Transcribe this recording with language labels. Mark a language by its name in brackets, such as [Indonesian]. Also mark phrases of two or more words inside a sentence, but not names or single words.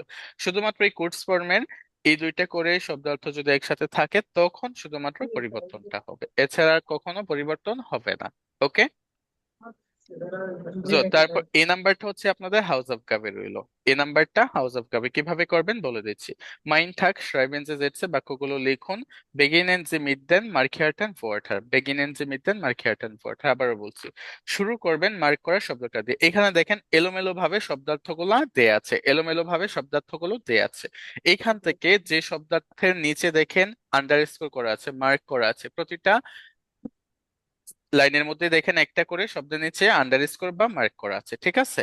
[Bangla] শুধুমাত্র এই কোডস ফর্মের এই দুইটা করে শব্দার্থ যদি একসাথে থাকে তখন শুধুমাত্র পরিবর্তনটা হবে, এছাড়া আর কখনো পরিবর্তন হবে না। ওকে, তো তারপর এই নাম্বারটা হচ্ছে আপনাদের হাউস অফ গাবে রইলো। এই নাম্বারটা হাউস অফ গাবে কিভাবে করবেন বলে দিচ্ছি। মাইন থাক [German] schreiben Sie Sätze, [Bangla] বাক্যগুলো লিখুন। [German] beginnen Sie mit den markierten Wörtern, beginnen Sie mit den markierten Wörtern, [Bangla] আবারও বলছি, শুরু করবেন মার্ক করা শব্দটা দিয়ে। এখানে দেখেন এলোমেলো ভাবে শব্দার্থগুলো দেয়া আছে, এলোমেলো ভাবে শব্দার্থগুলো দেয়া আছে। এখান থেকে যে শব্দার্থের নিচে দেখেন আন্ডারস্কোর করা আছে, মার্ক করা আছে, প্রতিটা লাইনের মধ্যে দেখেন একটা করে শব্দের নিচে আন্ডারস্কোর বা মার্ক করা আছে, ঠিক আছে?